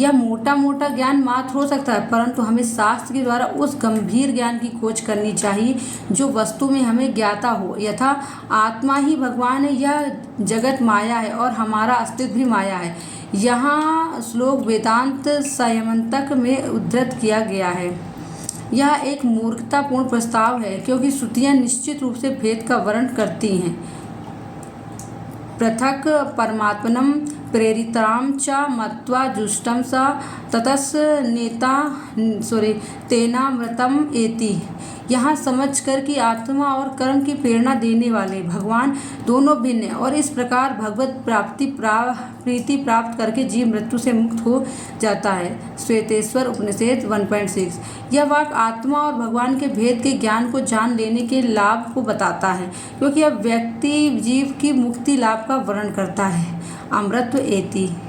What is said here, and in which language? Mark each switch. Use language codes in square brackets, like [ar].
[hi] यह मोटा मोटा ज्ञान मात्र हो सकता है, परंतु हमें शास्त्र के द्वारा उस गंभीर ज्ञान की खोज करनी चाहिए जो वस्तु में हमें ज्ञाता हो, यथा आत्मा ही भगवान है, यह जगत माया है और हमारा अस्तित्व भी माया है। यहाँ श्लोक वेदांत संयमंतक में उद्धृत किया गया है। यह एक मूर्खतापूर्ण प्रस्ताव है, क्योंकि श्रुतियाँ निश्चित रूप से भेद का वर्णन करती हैं। [sa] पृथक परमात्मनं प्रेरितां च मत्वा जुष्टं स ततस् तेनामृतम् एति। [hi] यहाँ समझकर कि आत्मा और कर्म की प्रेरणा देने वाले भगवान दोनों भिन्न हैं, और इस प्रकार भगवत प्रीति प्राप्त करके जीव मृत्यु से मुक्त हो जाता है। श्वेतेश्वर उपनिषद 1.6। यह वाक्य आत्मा और भगवान के भेद के ज्ञान को जान लेने के लाभ को बताता है, क्योंकि यह व्यक्ति जीव की मुक्ति लाभ का वर्णन करता है। [sa] अमृतत्व एति।